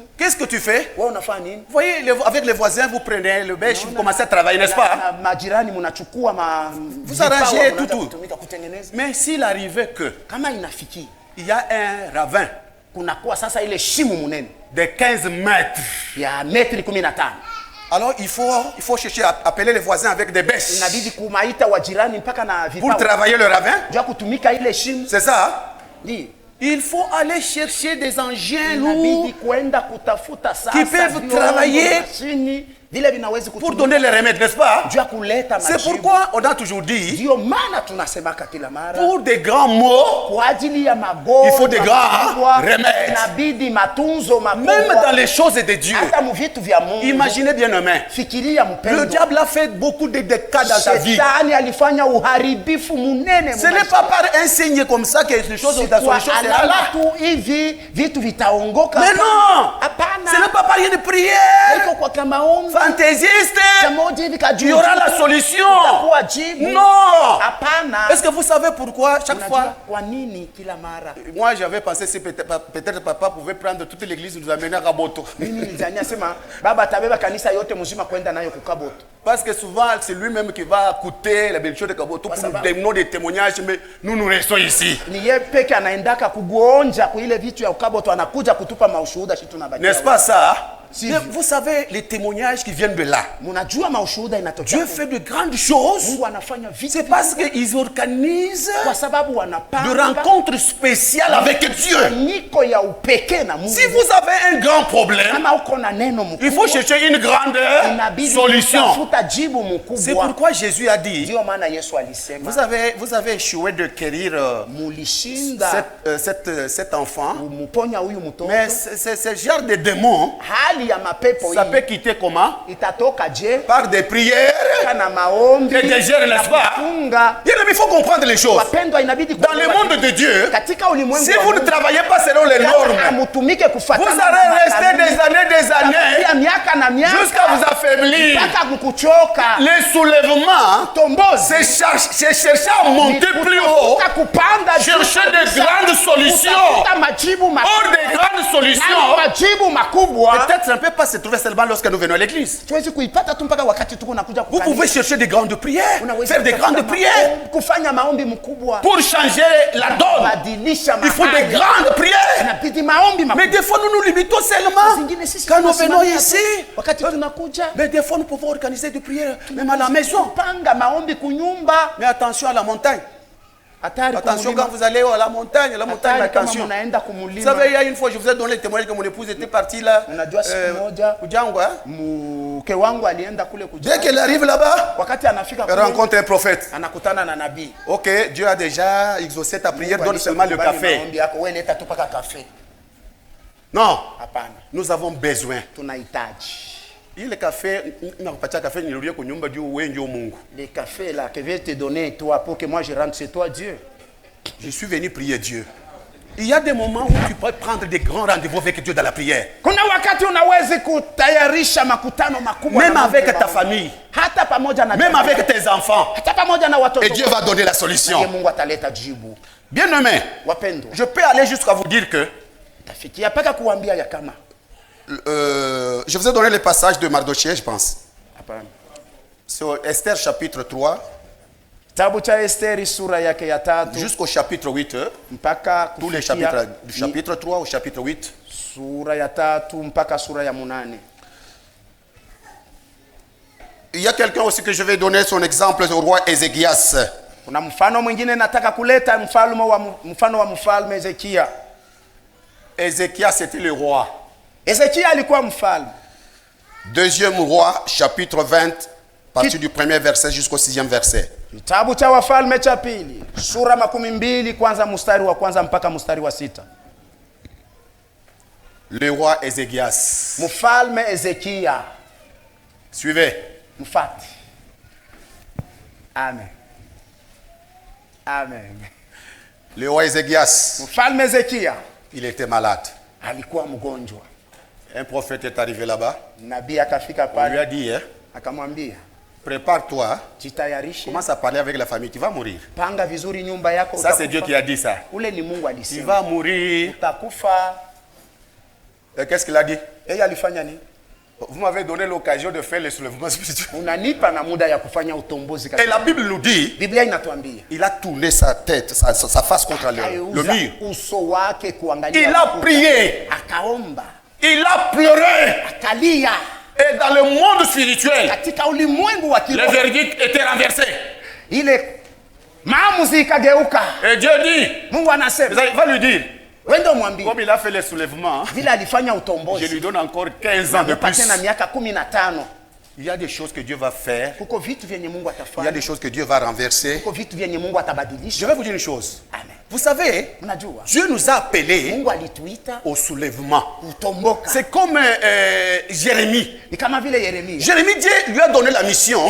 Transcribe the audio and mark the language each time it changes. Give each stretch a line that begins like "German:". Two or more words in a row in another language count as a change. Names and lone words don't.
French: Qu'est-ce que tu fais?
Swahili: Wewe unafanya nini?
French: Vous voyez, avec les voisins, vous prenez le bêche, vous commencez à travailler, n'est-ce pas?
Swahili: Na majirani mnachukua
French: Vous arrangez
Swahili: vipawa,
French: tout.
Swahili: mnaanza kutumika kutengeneza.
French: Mais s'il arrivait que
Swahili: Kama inafikia
French: il y a un ravin
Swahili: kunakuwa sasa ile shimo munene
French: de 15 mètres,
Swahili: ya metri 15,
French: alors il faut chercher à appeler les voisins avec des bêches
Swahili: inabidi kumaita wajirani mpaka na
French: pour
Swahili: vipawa
French: travailler le ravin.
Swahili: ndio kutumika ile shimo.
French: C'est ça? Hein?
Swahili: Ndio
French: Il faut aller chercher des engins
Swahili: inabidi
French: lourds
Swahili: kwenda kutafuta sasa
French: qui peuvent
Swahili: vyombo,
French: travailler
Swahili: mashini vile vinaweza
French: pour
Swahili: kutumika
French: donner les remèdes, n'est-ce pas?
Swahili: juu ya kuleta
French: C'est
Swahili: majibu.
French: pourquoi on a toujours dit,
Swahili: Ndio maana tunasemaka kila mara
French: pour des grands mots,
Swahili: kwa ajili ya magonjwa
French: Il faut des grands
Swahili: makubwa,
French: remèdes.
Swahili: inabidi matunzo makubwa.
French: même dans les choses de Dieu.
Swahili: hata mu vitu vya Mungu.
French: Imaginez bien, amen.
Swahili: Fikiria
French: Le
Swahili: mpendo,
French: diable a fait beaucoup de cas dans ta vie.
Swahili: Shetani alifanya uharibifu munene
French: Ce n'est pas par un signe comme ça que les choses dans
Swahili: kwa
French: les choses seront
Swahili: alama
French: là.
Swahili: tu hivi vitu vitaongoka.
French: Mais non!
Swahili: Hapana.
French: Ce n'est pas par une prière
Swahili: Iko kwa kama maombi
French: fantaisiste.
Swahili: moja hivi
French: Il y aura la solution.
Swahili: kwa jibu.
French: Non!
Swahili: Hapana.
French: Est-ce que vous savez pourquoi chaque
Swahili: Unajua
French: fois?
Swahili: kwa nini kila mara?
French: Moi j'avais pensé si peut-être papa pouvait prendre toute l'église et nous amener à Kaboto.
Swahili: Mimi nilizania sema baba atabeba kanisa yote mzima kwenda nayo kukaboto.
French: Parce que souvent c'est lui-même qui va coûter la bénédiction de Kaboto pour nous donner des témoignages, mais nous restons ici.
Swahili: Ni yeye peke anaendaka kugonja kwa ile vitu ya ukaboto, anakuja kutupa maushuhuda sisi tunabaki.
French: N'est-ce pas ça?
Swahili: Si.
French: Mais vous savez les témoignages qui viennent de là.
Swahili: Mnajua maushuhuda inatokea.
French: Dieu fait de grandes choses.
Swahili: Mungu anafanya vitu.
French: C'est parce qu'ils organisent
Swahili: kwa sababu
French: de
Swahili: wanapanga
French: rencontres spéciales avec Dieu.
Swahili: niko ya upekee na Mungu.
French: Si vous avez un grand problème,
Swahili: Kama uko na neno mkubwa,
French: il faut chercher une grande
Swahili: inabidi
French: solution.
Swahili: kutafuta jibu
French: C'est
Swahili: mkubwa.
French: pourquoi Jésus a dit,
Swahili: Ndio maana Yesu alisema
French: vous avez échoué de guérir
Swahili: mulishinda
French: cet enfant,
Swahili: kumuponya huyu mtoto.
French: mais ce genre de démon,
Swahili: Hali ya mapepo
French: ça
Swahili: hii
French: peut quitter comment?
Swahili: itatoka je
French: Par des prières
Swahili: kana maombi
French: et des jeûnes, n'est-ce pas?
Swahili: kufunga.
French: Bien, mais il faut comprendre les choses.
Swahili: Wapendwa, inabidi
French: Dans le monde de Dieu,
Swahili: katika ulimwengu
French: si
Swahili: wa
French: vous ne
Swahili: Mungu,
French: travaillez pas selon les normes,
Swahili: amutumike
French: vous
Swahili: kufuatana
French: allez rester des années
Swahili: ya miaka na miaka
French: jusqu'à vous affaiblir.
Swahili: mpaka kukuchoka.
French: Les soulèvements,
Swahili: Tombozi
French: c'est chercher à monter plus haut,
Swahili: kutafuta kupanda juu
French: chercher de
Swahili: kabisa,
French: grandes solutions.
Swahili: kutafuta majibu
French: Or,
Swahili: makubwa.
French: des grandes
Swahili: Nayo
French: solutions,
Swahili: majibu makubwa
French: peut-être ça ne peut pas se trouver seulement lorsque nous venons à l'église.
Swahili: tuwezi kuipata tu mpaka wakati tuko nakuja
French: Vous
Swahili: kukanisa.
French: pouvez chercher des grandes prières,
Swahili: Unaweza
French: faire des
Swahili: kutafuta
French: grandes prières
Swahili: kufanya maombi mkubwa
French: pour changer la donne.
Swahili: badilisha
French: Il faut des
Swahili: mahali.
French: grandes prières.
Swahili: Inabidi maombi makubwa.
French: Mais des fois, nous nous limitons seulement
Swahili: Zingine sisi
French: quand nous venons
Swahili: tunasimamia
French: ici.
Swahili: tu, wakati tunakuja
French: Mais des fois, nous pouvons organiser des prières, même à la maison.
Swahili: panga maombi kunyumba.
French: Mais attention à la montagne.
Swahili: Hatari
French: Attention
Swahili: kumulima.
French: quand vous allez à la montagne,
Swahili: Hatari kama
French: attention.
Swahili: munaenda
French: Vous
Swahili: kumulima.
French: savez, il y a une fois, je vous ai donné le témoignage que mon épouse était partie là.
Swahili: Unajua siku moja Kujangwa. mke wangu alienda kule kuja.
French: Dès qu'elle arrive là-bas,
Swahili: Wakati anafika
French: elle
Swahili: kule
French: rencontre un prophète.
Swahili: anakutana na nabii.
French: Ok, Dieu a déjà exaucé ta prière, donne seulement le café.
Swahili: Maombi yako wewe leta tu paka kafe.
French: Non,
Swahili: Hapana.
French: nous avons besoin.
Swahili: Tunahitaji.
French: Le café,
Swahili: nakupatia café nirudie kwa nyumba juu wewe ndio Mungu.
French: Le café là que je vais te donner toi pour que moi je rentre chez toi Dieu. Je suis venu prier Dieu. Il y a des moments où tu peux prendre des grands rendez-vous avec Dieu dans la prière.
Swahili: Kuna wakati unaweza kutayarisha makutano makubwa
French: Même
Swahili: na
French: avec
Swahili: Mungu
French: ta
Swahili: wangu.
French: famille,
Swahili: Hata pamoja na
French: même
Swahili: jamaa.
French: avec tes enfants.
Swahili: hata pamoja na watoto.
French: Et Dieu va donner la
Swahili: Ndiye
French: solution.
Swahili: Mungu ataleta jibu.
French: Bien aimé,
Swahili: Wapendwa,
French: je peux aller jusqu'à vous dire que
Swahili: tafikia paka kuambia ya kama
French: je vous ai donné le passage de Mardochée, je pense.
Swahili: hapana.
French: Sur Esther chapitre 3
Swahili: Kitabu cha Esteri sura yake ya 3
French: jusqu'au chapitre 8.
Swahili: mpaka
French: Tous les
Swahili: kufikia
French: chapitres, du chapitre 3 au chapitre 8.
Swahili: sura ya 3 mpaka sura ya 8.
French: Il y a quelqu'un aussi que je vais donner son exemple au roi Ézéchias.
Swahili: Kuna mfano mwingine nataka kuleta, mfano wa mfalme Hezekia.
French: Ézéchias c'était le roi.
Swahili: Hezekia alikuwa mfalme.
French: Deuxième roi, chapitre 20, partir du premier verset jusqu'au 6e verset.
Swahili: Kitabu cha Wafalme cha pili, sura 12 kwanza mstari wa kwanza mpaka mstari wa 6.
French: Le roi Ézéchias.
Swahili: Mfalme Hezekia.
French: Suivez.
Swahili: Mfati. Amen.
French: Amen. Le roi Ézéchias,
Swahili: Mfalme Hezekia
French: il était malade.
Swahili: alikuwa mgonjwa.
French: Un prophète est arrivé là-bas.
Swahili: Nabii akafika
French: On lui a
Swahili: pale
French: dit, hein,
Swahili: akamwambia,
French: prépare-toi,
Swahili: jitayarishe,
French: commence à parler avec la famille, tu vas mourir.
Swahili: panga vizuri nyumba yako.
French: Ça c'est Dieu qui a dit ça.
Swahili: Ule ni Mungu
French: Tu
Swahili: alisema.
French: vas mourir.
Swahili: Utakufa.
French: Et qu'est-ce qu'il a dit?
Swahili: Yeye alifanya nini?
French: Vous m'avez donné l'occasion de faire le soulèvement spirituel.
Swahili: Unanipa na muda ya kufanya utombozi
French: Et
Swahili: katika.
French: la Bible nous dit,
Swahili: Biblia inatuambia
French: il a tourné sa tête, sa face contre le
Swahili: Akauza
French: mur.
Swahili: uso wake kuangalia.
French: Il a
Swahili: ukuta.
French: prié.
Swahili: Akaomba.
French: Il a pleuré.
Swahili: Akalia.
French: Et dans le monde spirituel,
Swahili: Katika ulimwengu wa
French: le
Swahili: kiroho
French: verdict était renversé.
Swahili: ile maamuzi ikageuka.
French: Et Dieu dit,
Swahili: Mungu anasema,
French: il va lui dire,
Swahili: wende umwambie
French: comme il a fait le soulèvement,
Swahili: vile alifanya
French: je
Swahili: utombozi.
French: lui donne encore 15 ans de
Swahili: Namupa
French: plus.
Swahili: tena miaka 15.
French: Il y a des choses que Dieu va faire.
Swahili: Kuko vitu vyenye Mungu
French: Il y a
Swahili: atafanya.
French: des choses que Dieu va renverser.
Swahili: Kuko vitu vyenye Mungu
French: Je
Swahili: atabadilisha.
French: vais vous dire une chose. Amen. Vous savez,
Swahili: Unajua
French: Dieu nous a appelés
Swahili: Mungu alituita
French: au soulèvement.
Swahili: kutomboka.
French: C'est comme Jérémie.
Swahili: Ni kama vile Yeremia.
French: Jérémie, Dieu lui a donné la mission.